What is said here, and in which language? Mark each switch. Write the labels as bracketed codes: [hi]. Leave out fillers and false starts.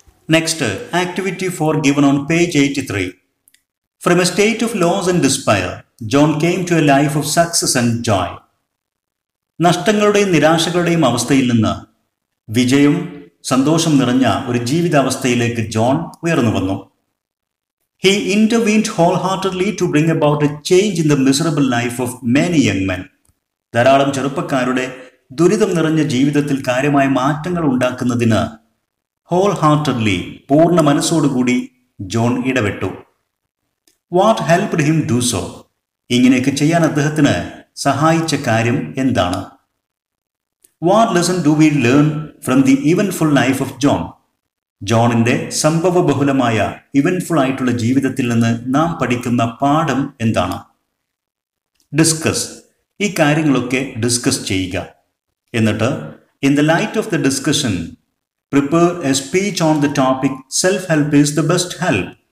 [en] Next, activity 4 given on page 83. From a state of loss and despair, John came to a life of success and joy. [ml] നഷ്ടങ്ങളുടെയും നിരാശകളുടെയും അവസ്ഥയിൽ നിന്ന് വിജയം, സന്തോഷം നിറഞ്ഞ ഒരു ജീവിതാവസ്ഥയിലേക്ക് John ഉയർന്നു വന്നു. [en] He intervened wholeheartedly to bring about a change in the miserable life of many young men. [ml] ധാരാളം ചെറുപ്പക്കാരുടെ ദുരിതം നിറഞ്ഞ ജീവിതത്തിൽ കാര്യമായ മാറ്റങ്ങൾ ഉണ്ടാക്കുന്നതിന് wholeheartedly, പൂർണ്ണ മനസ്സോടുകൂടി ജോൺ ഇടപെട്ടു. [en] What helped him do so? [ml] ഇങ്ങനെയൊക്കെ ചെയ്യാൻ അദ്ദേഹത്തിന് സഹായിച്ച കാര്യം എന്താണ്? [en] What lesson do we learn from the eventful life of John? [ml] ജോണിന്റെ സംഭവബഹുലമായ ഇവന്റ്ഫുൾ ആയിട്ടുള്ള ജീവിതത്തിൽ നിന്ന് നാം പഠിക്കുന്ന പാഠം എന്താണ്? ഡിസ്കസ്. ഈ കാര്യങ്ങളൊക്കെ ഡിസ്കസ് ചെയ്യുക. എന്നിട്ട് [en] In the light of the discussion prepare a speech on the topic self help is the best help.